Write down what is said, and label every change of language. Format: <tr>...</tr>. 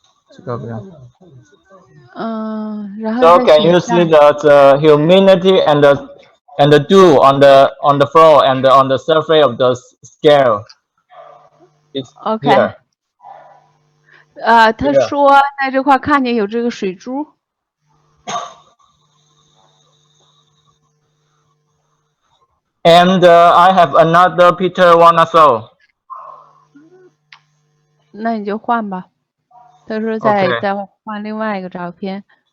<zh>这个不要。然后</zh> <en>So can you see the humidity and the dew on the floor and on the surface of the scale? It's here.</en> <zh>他说在这块看见有这个水珠。</zh> <en>And I have another picture one also.</en> <zh>那你就换吧。他说再换另外一个照片。</zh>